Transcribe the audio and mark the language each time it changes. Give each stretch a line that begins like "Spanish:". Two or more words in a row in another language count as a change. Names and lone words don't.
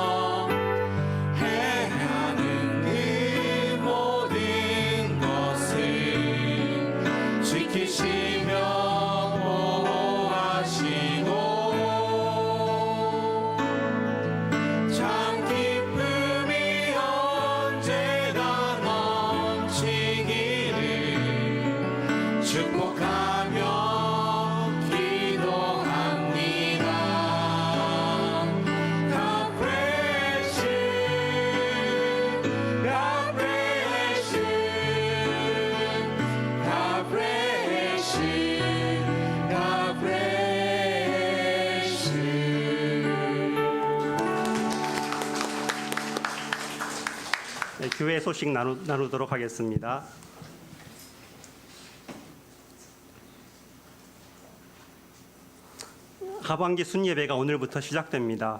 Korean: 지키시며 보호하시고 참 기쁨이 언제나 넘치기를 축복하며 기도합니다.
English: God bless you, God bless you, God bless you, God bless you.
Korean: 네, 교회 소식 나누도록 하겠습니다. 하반기 순예배가 오늘부터 시작됩니다.